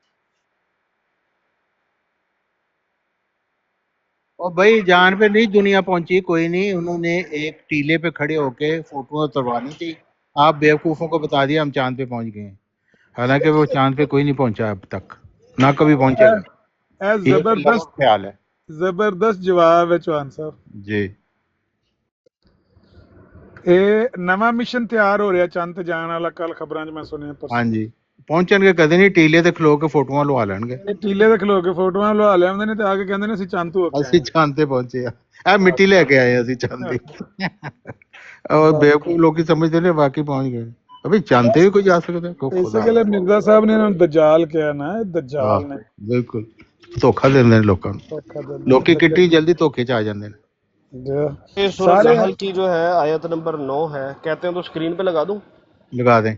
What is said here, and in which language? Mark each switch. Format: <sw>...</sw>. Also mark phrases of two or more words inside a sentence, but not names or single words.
<ur>اور بھائی جان پہ نہیں دنیا پہنچی، کوئی نہیں، انہوں نے ایک ٹیلے پہ کھڑے ہو کے فوٹو اتروانی تھی. آپ بیوقوفوں کو بتا دیا ہم چاند پہ پہنچ گئے ہیں، حالانکہ وہ چاند پہ کوئی نہیں پہنچا اب تک، نہ کبھی پہنچے گا. یہ تو لفظ زبردست خیال ہے. زبردست جواب ہے چوہان صاحب. جی.</ur> <pa>ਇਹ ਨਵਾਂ ਮਿਸ਼ਨ ਤਿਆਰ ਹੋ ਰਿਹਾ ਚੰਦ ਤੇ ਜਾਣ ਵਾਲਾ, ਕੱਲ ਖਬਰਾਂ 'ਚ ਮੈਂ ਸੁਣਿਆ</pa> <ur>ہاں</ur> <pa>ਪਰਸੋਂ.</pa> <ur>جی.</ur> <pa>پہنچن گے کدے نہیں، ٹیلے تے کھلو کے فوٹواں لوا لین گے. ਇਹ ਟੀਲੇ ਤੇ ਖਲੋ ਕੇ ਫੋਟੋਆਂ ਲਵਾ ਲਿਆਉਂਦੇ ਨੇ ਤੇ ਆ ਕੇ ਕਹਿੰਦੇ ਨੇ ਅਸੀਂ ਚੰਦ ਤੋਂ ਹੋ ਕੇ ਆਏ ਅਸੀਂ ਚੰਦ ਤੇ ਪਹੁੰਚੇ ਆ, ਇਹ ਮਿੱਟੀ ਲੈ ਕੇ ਆਏ ਅਸੀਂ ਚੰਦ ਦੀ.</pa> <ur>اور بیوقوف لوگ کی سمجھتے ہیں واقعی پہنچ گئے. ابھی چاند پہ بھی کوئی جا سکتا ہے، کوئی</ur> <pa>ਇਸੇ</pa> <ur>خدا.</ur> <pa>ਗੱਲੇ ਮਿਰਜ਼ਾ ਸਾਹਿਬ ਨੇ ਇਹਨਾਂ ਨੂੰ ਦਜਾਲ ਕਿਹਾ ਨਾ, ਇਹ</pa> <ur>ہاں</ur> <pa>ਦਜਾਲ ਨੇ بالکل ਧੋਖਾ ਦਿੰਦੇ ਨੇ ਲੋਕਾਂ ਨੂੰ. ਧੋਖਾ ਲੋਕੀ ਦਿੰਦੇ ਕਿੱਡੀ جلدی ਧੋਖੇ 'ਚ ਆ ਜਾਂਦੇ ਨੇ.</pa> <ur>یہ سورہ</ur> <pa>ਸਾਰੇ.</pa> <ur>نحل کی جو ہے آیت نمبر 9 ہے، کہتے ہیں تو اسکرین پہ لگا دوں. لگا دیں.</ur>